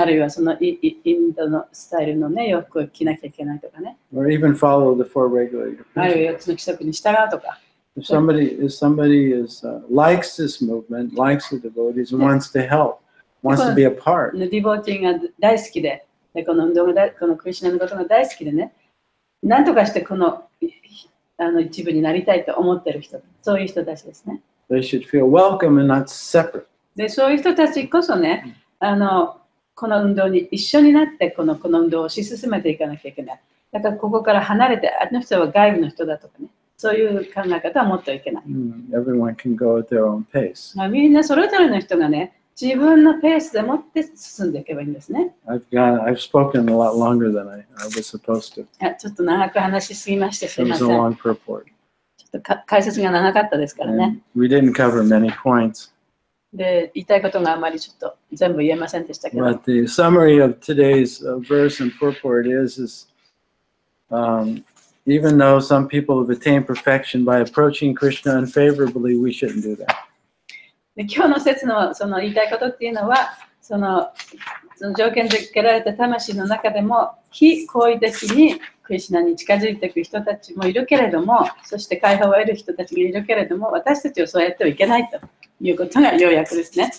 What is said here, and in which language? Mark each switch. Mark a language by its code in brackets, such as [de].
[ja] あるいはそのインドのスタイルのね、洋服を着なきゃいけないとかね。 [en] Or even follow the four regulated [ja] あるいは4 つの規則に従うとか。 [en] If somebody likes this movement, likes the devotees, and wants to help, wants to be a part, [ja] ディボーティングが大好きで、この運動がこのクリシュナのことが大好きでね、なんとかしてこの一部になりたいと思っている人、そういう人たちですね。 [en] they should feel welcome and not separate. [ja] で、そういう人たちこそね、この運動に一緒になってこの運動を推し進めていかなきゃいけない。だからここから離れて、あの人は外部の人だとかね、そういう考え方は持ってはいけない。 [en] Everyone can go at their own pace. [ja] みんなそれぞれの人がね、自分のペースでもって進んでいけばいいんですね。 [en] I've spoken a lot longer than I was supposed to. [ja] ちょっと長く話しすぎましてす [en] It [ja] みま [en] was [ja] せ [en] a [ja] ん。 [en] long purport. [ja] ちょっと解説が長かったですからね。 [en] And we didn't cover many points. [ja] で、言いたいことがあまりちょっと全部言えませんでしたけど。 [en] But the summary of today's verse and purport is even though some people have attained perfection by approaching Krishna unfavorably, we shouldn't do that. [ja] で今日の説のその言いたいことっていうのは、その条件付けられた魂の中でも非好意的にクリシュナに近づいていく人たちもいるけれども、そして解放を得る人たちがいるけれども、私たちはそうやってはいけないということが要約ですね。